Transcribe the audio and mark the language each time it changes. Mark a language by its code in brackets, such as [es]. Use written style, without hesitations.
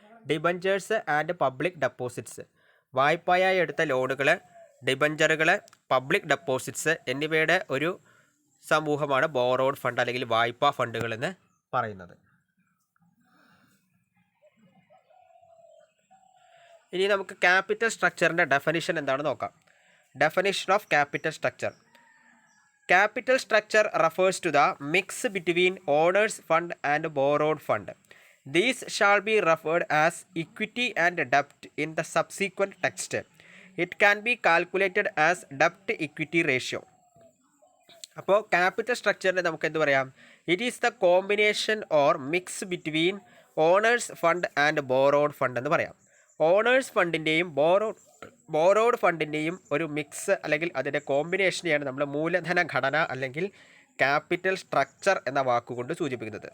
[ml] Debentures and public deposits. വായ്പയായി എടുത്ത ലോണുകൾ, ഡിബഞ്ചറുകൾ, public deposits എന്നിവയുടെ ഒരു സമൂഹമാണ് ബോറോഡ് ഫണ്ട് അല്ലെങ്കിൽ വായ്പാ ഫണ്ടുകൾ എന്ന് പറയുന്നത്. ഇനി നമുക്ക് ക്യാപിറ്റൽ സ്ട്രക്ചറിൻ്റെ ഡെഫിനിഷൻ എന്താണെന്ന് നോക്കാം. Definition of capital structure. [en] Capital structure refers to the mix between owner's fund and borrowed fund. These shall be referred as equity and debt in the subsequent text. It can be calculated as debt-equity ratio. [ml] അപ്പോൾ capital സ്ട്രക്ചറിനെ നമുക്ക് എന്ത് പറയാം? [en] it is the combination or mix between owners fund and borrowed fund [ml] എന്ന് പറയാം. Owners ഫണ്ടിൻ്റെയും borrowed ഫണ്ടിൻ്റെയും ഒരു mix അല്ലെങ്കിൽ അതിൻ്റെ കോമ്പിനേഷനെയാണ് നമ്മൾ മൂലധന ഘടന അല്ലെങ്കിൽ ക്യാപിറ്റൽ സ്ട്രക്ചർ എന്ന വാക്കുകൊണ്ട് സൂചിപ്പിക്കുന്നത്.